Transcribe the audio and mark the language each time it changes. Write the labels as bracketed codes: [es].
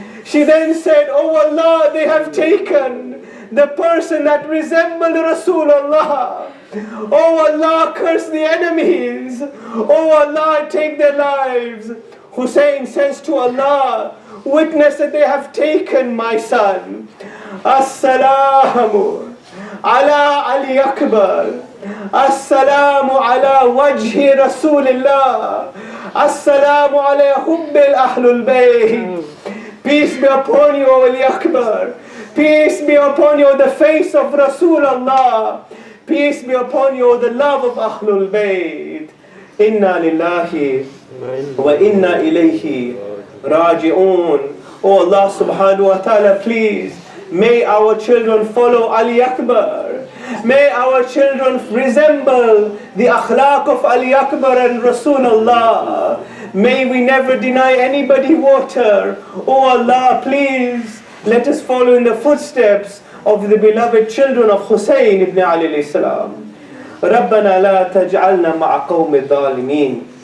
[en] She then said, oh Allah, they have taken the person that resembled Rasulullah. Oh Allah, curse the enemies. Oh Allah, take their lives. Hussein says to Allah, witness that they have taken my son. [ar] Assalamu على علي أكبر. السلام على وجه رسول الله. السلام على حب أهل البيت. [en] Peace be upon you, O Ali Akbar. Peace be upon you, the face of Rasulullah. Peace be upon you, the love of Ahlul Bayt. [ar] Inna lillahi wa inna ilayhi raji'un. [en] Oh Allah subhanahu wa ta'ala, please, may our children follow Ali Akbar. May our children resemble the akhlaq of Ali Akbar and Rasulullah. May we never deny anybody water. Oh Allah, please, let us follow in the footsteps of the beloved children of Hussein ibn Ali alayhi salam. [ar] ربنا لا تجعلنا مع قوم الظالمين.